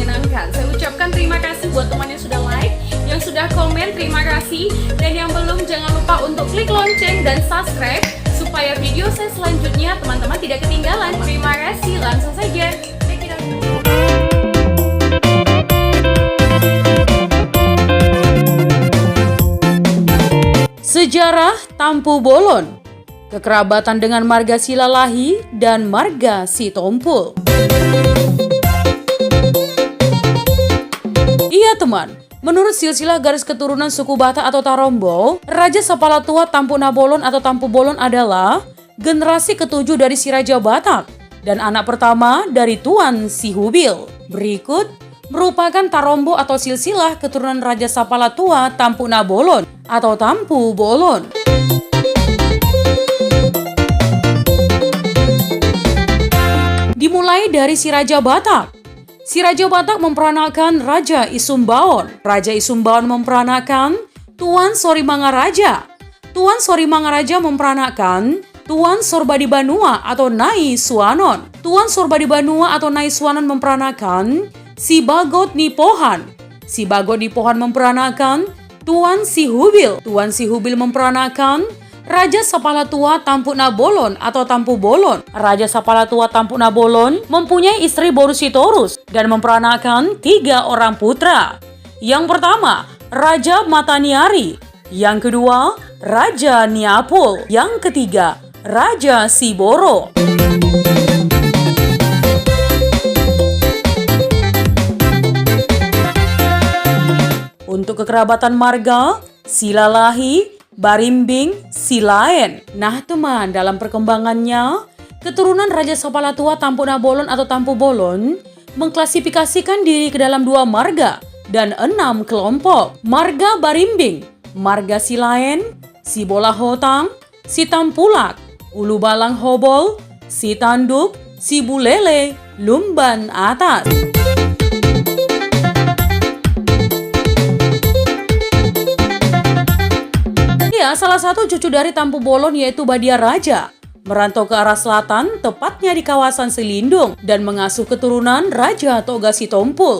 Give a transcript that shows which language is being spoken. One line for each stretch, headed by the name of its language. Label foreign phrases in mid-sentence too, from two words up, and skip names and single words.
Indonesian: menyenangkan. Saya ucapkan terima kasih buat teman yang sudah like, yang sudah komen, terima kasih. Dan yang belum, jangan lupa untuk klik lonceng dan subscribe supaya video saya selanjutnya teman-teman tidak ketinggalan. Terima kasih, langsung saja.
English: Check it out.
Indonesian: Sejarah Tampu Bolon. Kekerabatan dengan marga Silalahi dan marga Sitompul. Iya teman, menurut silsilah garis keturunan suku Batak atau Tarombo, Raja Sapalatua Tampu Nabolon atau Tampu Bolon adalah generasi ketujuh dari si Raja Batak dan anak pertama dari Tuan Si Hubil. Berikut merupakan Tarombo atau silsilah keturunan Raja Sapalatua Tampu Nabolon atau Tampu Bolon. Dimulai dari si Raja Batak. Si Raja Batak memperanakan Raja Isumbaon. Raja Isumbaon memperanakan Tuan Sorimangaraja. Tuan Sorimangaraja memperanakan Tuan Sorbadibanua atau Nai Suanon. Tuan Sorbadibanua atau Nai Suanon memperanakan si Bagot Nipohan. Si Bagot Nipohan memperanakan Tuan Si Hubil. Tuan Si Hubil memperanakan Raja Sapalatua Tampu Nabolon atau Tampu Bolon. Raja Sapalatua Tampu Nabolon mempunyai istri Borusitorus dan memperanakan 3 orang putra. Yang pertama, Raja Mataniari. Yang kedua, Raja Niapul. Yang ketiga, Raja Siboro. Untuk kekerabatan marga, Silalahi, Barimbing, Silaen. Nah teman, dalam perkembangannya, keturunan Raja Sapalatua Tampu Nabolon atau Tampu Bolon mengklasifikasikan diri ke dalam 2 marga dan 6 kelompok. Marga Barimbing, marga Silaen, Sibola Hotang, Sitampulak, Ulu Balang Hobol, Sitanduk, Sibulele, Lumban Atas. Ya, salah satu cucu dari Tampu Bolon yaitu Badia Raja merantau ke arah selatan, tepatnya di kawasan Selindung, dan mengasuh keturunan Raja Toga Sitompul.